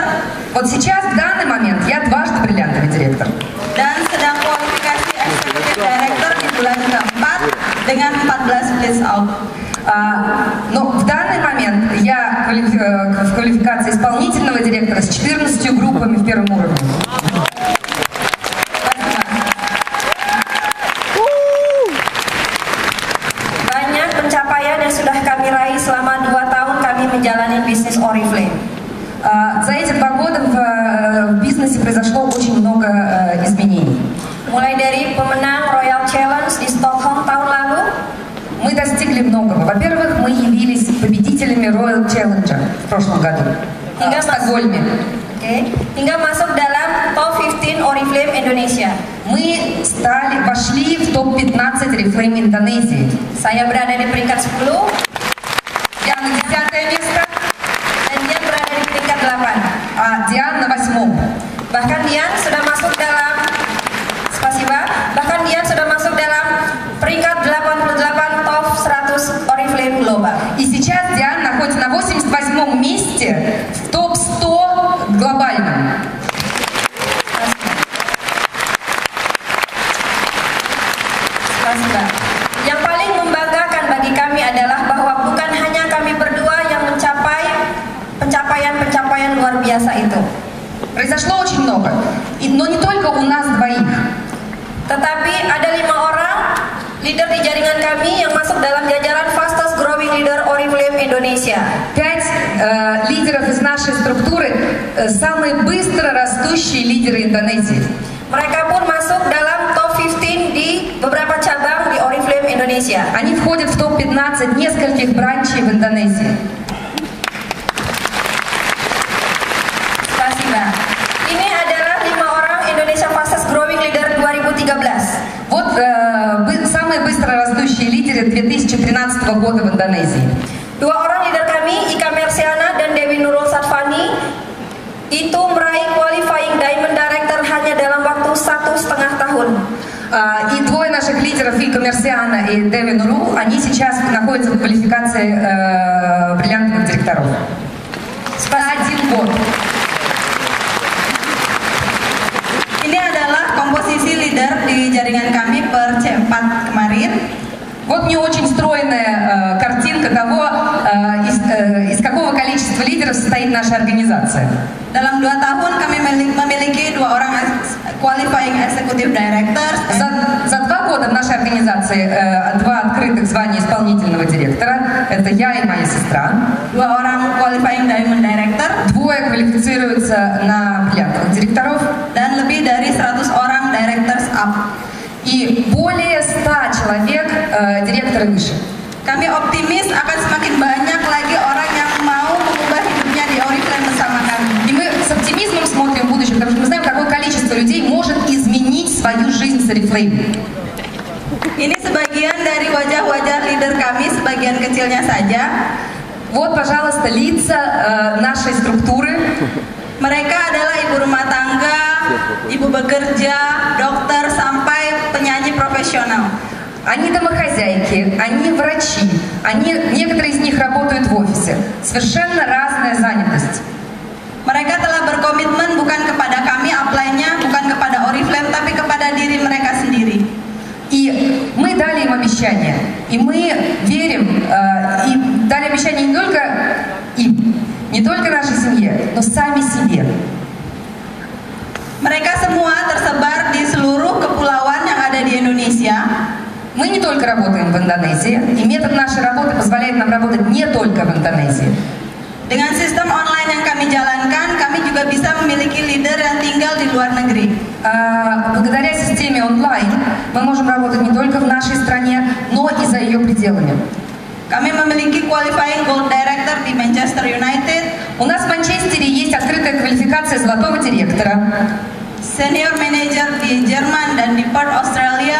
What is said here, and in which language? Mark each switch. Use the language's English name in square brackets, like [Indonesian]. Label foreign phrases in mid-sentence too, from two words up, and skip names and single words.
[Russian] Вот сейчас, в данный момент, я дважды бриллиантовый директор. [Indonesian] dan sedang kualifikasi [English] Executive Director [Indonesian] di bulan keempat dengan 14 [English] blitz out. [Russian] Но в данный момент я в квалификации исполнительного директора с 14 группами в первом уровне. [Indonesian] Banyak pencapaian yang sudah kami raih selama 2 tahun kami menjalani bisnis Oriflame. [Russian] За эти 2 года в бизнесе произошло очень много изменений. [Indonesian] Mulai dari pemenang Royal Challenge di Stockholm tahun lalu, [Russian] Мы достигли многого. Во-первых, мы явились победителями Royal Challenge в прошлом году в Стокгольме. [Indonesian] hingga masuk dalam top 15 Oriflame Indonesia. [Russian] Мы вошли в топ-15 Oriflame Индонезии. [Indonesian] Saya berada di peringkat 10 [Russian] Я на 10 место, [Indonesian] dan Dian berada di peringkat 8. [Russian] а Диан на 8. [Indonesian] Bahkan Dian sudah masuk dalam peringkat 88 top 100 Oriflame Global. [Russian] И сейчас Диан находится на 88 месте в топ-100 глобальном. [Indonesian] Yang paling membanggakan bagi kami adalah bahwa bukan hanya kami berdua yang mencapai pencapaian-pencapaian luar biasa itu. [Russian] Произошло очень много, но не только у нас двоих. [Indonesian] Tetapi ada 5 orang leader di jaringan kami yang masuk dalam jajaran [English] fastest growing leader [Indonesian] Oriflame Indonesia. [Russian] 5 лидеров из нашей структуры, самые быстро растущие лидеры Индонезии. [Indonesian] Mereka pun masuk dalam top 15 di beberapa cabang di Oriflame Indonesia. [Russian] Они входят в топ-15 нескольких бранчей в Индонезии. [Indonesian] Ini adalah 5 orang Indonesia [English] fastest growing leader [Indonesian] 2013. [Russian] Вот самые быстро растущие лидеры 2013 года в Индонезии. [Indonesian] 2 orang leader kami, Ika Mersiana dan Dewi Nurul Satfani, itu meraih [English] qualifying Diamond Director [Indonesian] hanya dalam waktu 1,5 tahun. [Russian] И 2 наших лидеров, Ика Мерсиана и Деви Нурул, они сейчас находятся в квалификации бриллиантовых директоров. За 1 год. [Indonesian] Ini adalah komposisi leader di jaringan kami per C4 kemarin. [Russian] Вот мне очень стройная картинка того, из какого количества лидеров состоит наша организация. [Indonesian] Dalam 2 tahun kami memiliki 2 orang [English] qualifying executive director. [Russian] За 2 года в нашей организации 2 открытых звания исполнительного директора. Это я и моя сестра. [Indonesian] 2 orang [English] qualifying diamond director. [Russian] 2 квалифицируются на бриллиантовых директоров. [Indonesian] Dan lebih dari 100 orang [English] directors up. [Russian] И более 100 человек директоры выше. [Indonesian] Kami optimis akan semakin banyak lagi orang yang mau mengubah hidupnya di Oriflame bersama kami. [Russian] И мы с оптимизмом смотрим в будущее, потому что мы знаем, какое количество людей может изменить свою жизнь с Oriflame. [Indonesian] Ini sebagian dari wajah-wajah leader kami, sebagian kecilnya saja. [Russian] Вот, пожалуйста, лица нашей структуры. [Indonesian] Mereka adalah ibu rumah tangga, ibu bekerja, dokter, sampai penyanyi profesional. [Russian] Они домохозяйки, они врачи, некоторые из них работают в офисе. Совершенно разная занятость. [Indonesian] Mereka telah berkomitmen bukan kepada kami apply-nya, bukan kepada Oriflame, tapi kepada diri mereka sendiri. [Russian] И мы дали им обещание, и мы верим, и дали обещание не только им, не только нашей семье, но сами себе. [Indonesian] Mereka semua tersebar di seluruh kepulauan yang ada di Indonesia. [Russian] Мы не только работаем в Индонезии, и метод нашей работы позволяет нам работать не только в Индонезии. [Indonesian] Dengan sistem online yang kami jalankan, kami juga bisa memiliki leader yang tinggal di luar negeri. [Russian] Благодаря системе онлайн мы можем работать не только в нашей стране, но и за ее пределами. [Indonesian] Kami memiliki [English] qualifying gold director [Indonesian] di Manchester United. [Russian] У нас в Манчестере есть открытая квалификация золотого директора. [English] Senior manager [Indonesian] di Jerman dan di Perth, Australia.